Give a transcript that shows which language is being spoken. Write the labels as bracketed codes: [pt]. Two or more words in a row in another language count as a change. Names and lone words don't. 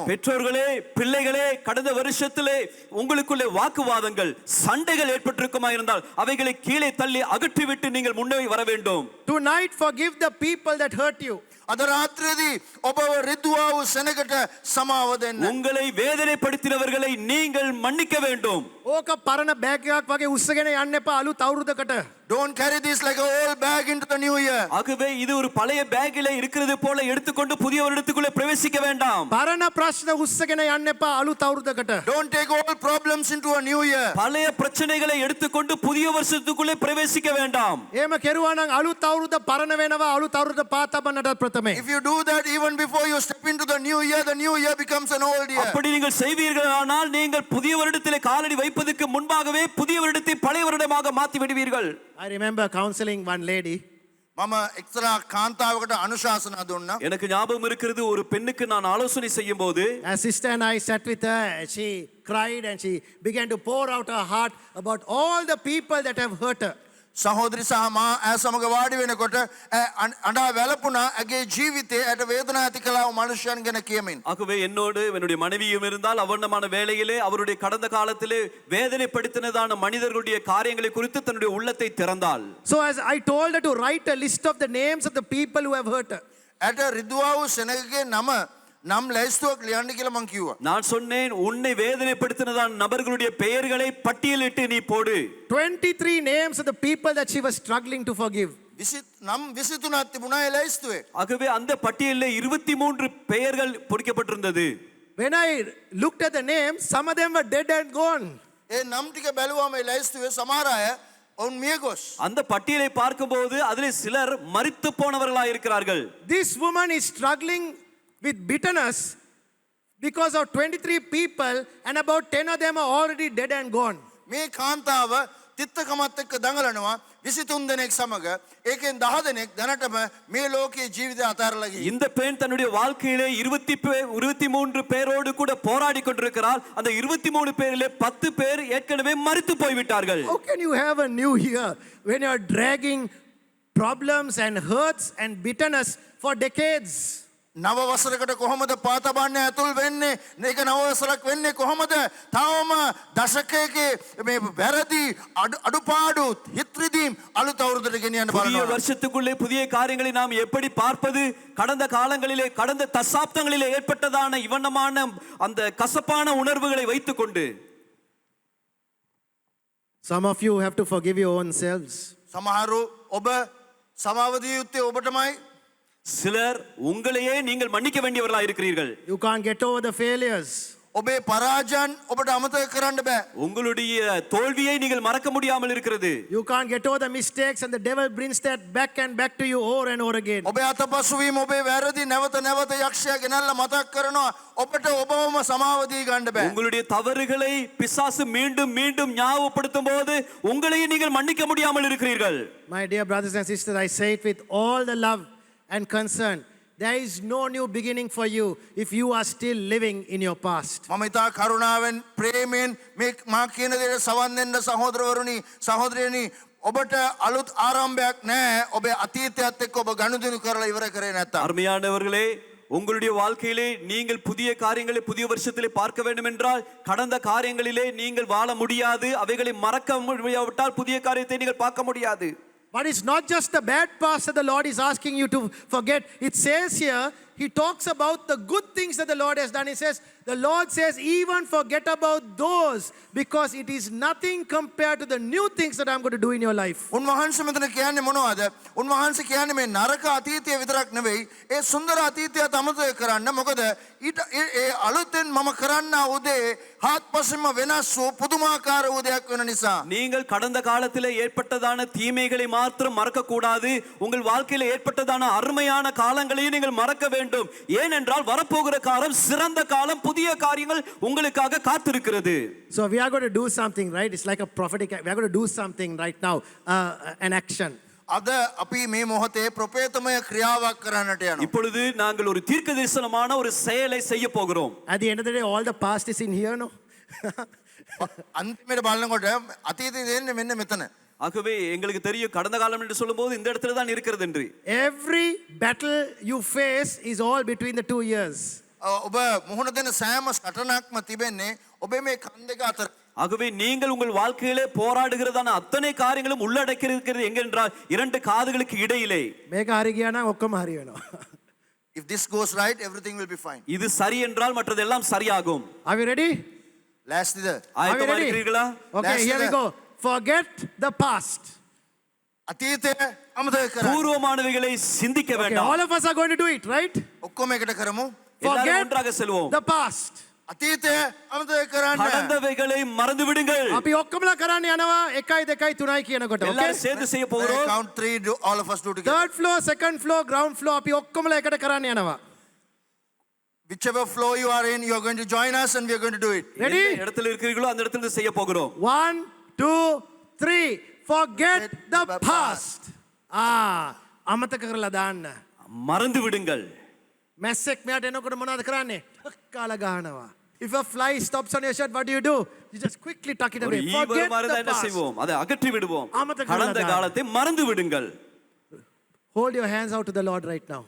[ta] பெற்றோர்களே பிள்ளைகளே கடந்த வருஷத்திலே உங்களுக்குள்ளே வாக்குவாதங்கள் சண்டைகள் ஏற்பட்டிருக்குமா இருந்தால் அவைகளை கீழே தள்ளி அகற்றிவிட்டு நீங்கள் முன்னே வர வேண்டும். [en] Tonight, forgive the people that hurt you. [si] අද රාත්‍රියේදී ඔබව රිදුවා වූ සෙනගට සමාව දෙන්න. [ta] உங்களை வேதனைப்படுத்தினவர்களை நீங்கள் மன்னிக்க வேண்டும். [si] ඕක පරණ බෑග් එකක් වගේ උස්සගෙන යන්න එපා අලුත් අවුරුද්දකට. [en] Don't carry this like an old bag into the new year. [ta] ஆகவே இது ஒரு பழைய பேக்கிலே இருக்கிறது போல எடுத்துக்கொண்டு புதிய வருடத்துக்குள்ளே பிரவேசிக்க வேண்டாம். [si] පරණ ප්‍රශ්න උස්සගෙන යන්න එපා අලුත් අවුරුද්දකට. [en] Don't take old problems into a new year. [ta] பழைய பிரச்சனைகளை எடுத்துக்கொண்டு புதிய வருஷத்துக்குள்ளே பிரவேசிக்க வேண்டாம். [si] එහෙම කෙරුවා නම් අලුත් අවුරුද්ද පරණ වෙනවා අලුත් අවුරුද්ද පාතබන්නට ප්‍රථමයෙන්. [en] If you do that even before you step into the new year becomes an old year. [ta] அப்படி நீங்கள் செய்வீர்களானால் நீங்கள் புதிய வருடத்திலே காலடி வைப்பதற்கு முன்பாகவே புதிய வருடத்தை பழைய வருடமாக மாற்றி விடுவீர்கள். [en] I remember counseling one lady. [si] මම එක්තරා කාන්තාවකට අනුශාසනා දුන්නා. [ta] எனக்கு ஞாபகம் இருக்கிறது ஒரு பெண்ணுக்கு நான் ஆலோசனை செய்யும்போது [en] A sister and I sat with her. She cried and she began to pour out her heart about all the people that have hurt her. [si] සහෝදරි සහ මා ඈ සමග වාඩි වෙනකොට අඬා වැළපුණා. ඇගේ ජීවිතේ ඇට වේදනා ඇති කළා වූ මනුෂ්‍යයන් ගැන කියමින්. [ta] ஆகவே என்னோடு என்னுடைய மனைவியும் இருந்தால் அவர்ணமான வேளையிலே அவருடைய கடந்த காலத்திலே வேதனைப்படுத்தினதான மனிதர்களுடைய காரியங்களை குறித்து தன்னுடைய உள்ளத்தை திறந்தாள். [en] So as I told her to write a list of the names of the people who have hurt her. [si] ඇට රිදුවා වූ සෙනගගේ නම් ලැයිස්තුවක් ලියන්න කියලා මං කිව්වා. [ta] நான் சொன்னேன் உன்னை வேதனைப்படுத்தினதான நபர்களுடைய பெயர்களை பட்டியலிட்டு நீ போடு. [en] 23 names of the people that she was struggling to forgive. [si] නම් 23ක් තිබුණා ඒ ලැයිස්තුවේ. [ta] ஆகவே அந்த பட்டியலில் 23 பெயர்கள் பொறிக்கப்பட்டிருந்தது. [en] When I looked at the names, some of them were dead and gone. [si] ඒ නම් ටික බැලුවාම ඒ ලැයිස්තුවේ සමහර අය ඔවුන් මියගොස්. [ta] அந்த பட்டியலை பார்க்கும்போது அதிலே சிலர் மரித்து போனவர்களாக இருக்கிறார்கள். [en] This woman is struggling with bitterness because of 23 people and about 10 of them are already dead and gone. [si] මේ කාන්තාව තිත්තකමත් එක්ක දඟලනවා 23 දෙනෙක් සමග. ඒකෙන් 10 දෙනෙක් දැනටම මේ ලෝකයේ ජීවිතය අතාරලා ගිහින්. [ta] இந்த பெண் தன்னுடைய வாழ்க்கையிலே 23 பேரோடு கூட போராடி கொண்டிருக்கிறாள். அந்த 23 பேரிலே 10 பேர் ஏற்கனவே மரித்து போய்விட்டார்கள். [en] How can you have a new year when you are dragging problems and hurts and bitterness for decades? [si] නව වසරකට කොහොමද පාතබන්නේ ඇතුල් වෙන්නේ? මේක නව වසරක් වෙන්නේ කොහොමද? තාම දශකයක මේ වැරදි අඩුපාඩු හිත්‍රිදීම් අලුත් අවුරුද්දට ගෙනියන්න [ta] புதிய [si] බලනවා. [ta] வருஷத்துக்குள்ளே புதிய காரியங்களை நாம் எப்படி பார்ப்பது? கடந்த காலங்களிலே கடந்த தசாப்தங்களிலே ஏற்பட்டதான இவண்ணமான அந்த கசப்பான உணர்வுகளை வைத்துக்கொண்டு [en] Some of you have to forgive your own selves. [si] සමහරු ඔබ සමාව දිය යුත්තේ ඔබටමයි. [ta] சிலர் உங்களையே நீங்கள் மன்னிக்க வேண்டியவர்களாக இருக்கிறீர்கள். [en] You can't get over the failures. [si] ඔබේ පරාජයන් ඔබට අමතක කරන්න බෑ. [ta] உங்களுடைய தோல்வியை நீங்கள் மறக்க முடியாமல் இருக்கிறது. [en] You can't get over the mistakes and the devil brings that back and back to you over and over again. [si] ඔබේ අතපසුවීම ඔබේ වැරදි නැවත නැවත යක්ෂයා ගෙනල්ලා මතක් කරනවා. ඔබට ඔබවම සමාව දී ගන්න බෑ. [ta] உங்களுடைய தவறுகளை பிசாசு மீண்டும் மீண்டும் ஞாபகப்படுத்தும் போது உங்களையே நீங்கள் மன்னிக்க முடியாமல் இருக்கிறீர்கள். [en] My dear brothers and sisters, I say it with all the love and concern. There is no new beginning for you if you are still living in your past. [si] මම ඉතා කරුණාවෙන් ප්‍රේමයෙන් මේ මා කියන දේට සවන් දෙන්න සහෝදරවරුනි සහෝදරයනි ඔබට අලුත් ආරම්භයක් නැහැ. ඔබේ අතීතයත් එක්ක ඔබ ගනුදෙනු කරලා ඉවර කරේ නැත්තම්. [ta] அருமையானவர்களே, உங்களுடைய வாழ்க்கையிலே நீங்கள் புதிய காரியங்களை புதிய வருஷத்திலே பார்க்க வேண்டும் என்றால் கடந்த காரியங்களிலே நீங்கள் வாழ முடியாது. அவைகளை மறக்க முடியாவிட்டால் புதிய காரியத்தை நீங்கள் பார்க்க முடியாது. [en] But it's not just the bad past that the Lord is asking you to forget. It says here, He talks about the good things that the Lord has done. He says, the Lord says, even forget about those because it is nothing compared to the new things that I'm going to do in your life. [si] උන්වහන්සේ මෙතන කියන්නේ මොනවද? උන්වහන්සේ කියන්නේ මේ නරක අතීතය විතරක් නෙවෙයි, ඒ සුන්දර අතීතයත් අමතක කරන්න. මොකද ඊට ඒ අලුතෙන් මම කරන්නා උදේ හාත්පසින්ම වෙනස් වූ පුදුමාකාර වූ දෙයක් වෙන නිසා. [ta] நீங்கள் கடந்த காலத்திலே ஏற்பட்டதான தீமைகளை மாத்திரம் மறக்க கூடாது. உங்கள் வாழ்க்கையில ஏற்பட்டதான அருமையான காலங்களையும் நீங்கள் மறக்க வேண்டும். ஏனென்றால் வரப்போகிற காலம் சிறந்த காலம். புதிய காரியங்கள் உங்களுக்காக காத்திருக்கிறது. [en] So we are going to do something, right? It's like a prophetic. We are going to do something right now, an action. [si] අද අපි මේ මොහොතේ ප්‍රපේතමය ක්‍රියාවක් කරන්නට යනවා. [ta] இப்பொழுது நாங்கள் ஒரு தீர்க்கதரிசனமான ஒரு செயலை செய்ய போகிறோம். [en] At the end of the day, all the past is in here, no? [si] අන්තිමට බලනකොට අතීතයේ දෙන්නේ මෙන්න මෙතන. [ta] ஆகவே எங்களுக்கு தெரியும் கடந்த காலம் என்று சொல்லும்போது இந்த இடத்துல தான் இருக்கிறது என்று. [en] Every battle you face is all between the 2 years. [si] ඔබ මුහුණ දෙන සෑම සටනක්ම තිබෙන්නේ ඔබේ මේ කන් දෙක අතර. [ta] ஆகவே நீங்கள் உங்கள் வாழ்க்கையிலே போராடுகிறதான அத்தனை காரியங்களும் உள்ளடக்கி இருக்கிறது எங்கென்றால் 2 காதுகளுக்கு இடையிலே. [si] මේක හරි ගියා නම් ඔක්කොම හරි වෙනවා. [en] If this goes right, everything will be fine. [ta] இது சரி என்றால் மற்றதெல்லாம் சரியாகும். [en] Are we ready? [si] ලෑස්තිද? [ta] ஆயத்தமா [en] ready? [ta] இருக்கிறீர்களா? [en] Okay, here we go. Forget the past. [si] අතීතය අමතක කරන්න. [ta] பூர்வமானவைகளை சிந்திக்க [en] Okay, [ta] வேண்டாம். [en] all of us are going to do it, right? [si] ඔක්කොම එකට කරමු. [ta] எல்லாரும் ஒன்றாக செல்வோம். [en] the past. [si] අතීතය අමතක කරන්න. [ta] கடந்தவைகளை மறந்து விடுங்கள். [si] අපි ඔක්කොමලා කරන්න යනවා 1 2 3 කියනකොට. [en] Okay? [ta] எல்லாரும் சேர்ந்து செய்ய போகிறோம். [en] Count 3, all of us do together. Third floor, second floor, ground floor [si] අපි ඔක්කොමලා එකට කරන්න යනවා. [en] Whichever floor you are in, you are going to join us and we are going to do it. Ready? [ta] எந்த இடத்துல இருக்கிறீர்களோ அந்த இடத்துல செய்ய போகிறோம். 1 2 3 forget the past. [si] අමතක කරලා දාන්න. [ta] மறந்து விடுங்கள். [si] මැස්සෙක් මෙයාට එනකොට මොනවද කරන්නේ? කාලා ගහනවා. [en] If a fly stops on your shirt, what do? You just quickly tuck it [ta] ஒரு [en] away. [ta] ஈவர் [en] Forget [ta] மாதிரி [en] the [ta] என்ன [en] past. [ta] செய்வோம்? அதை அகற்றி விடுவோம். ஆமத்தை கல்லா கடந்த தான். காலத்தை மறந்து விடுங்கள். [en] Hold your hands out to the Lord right now.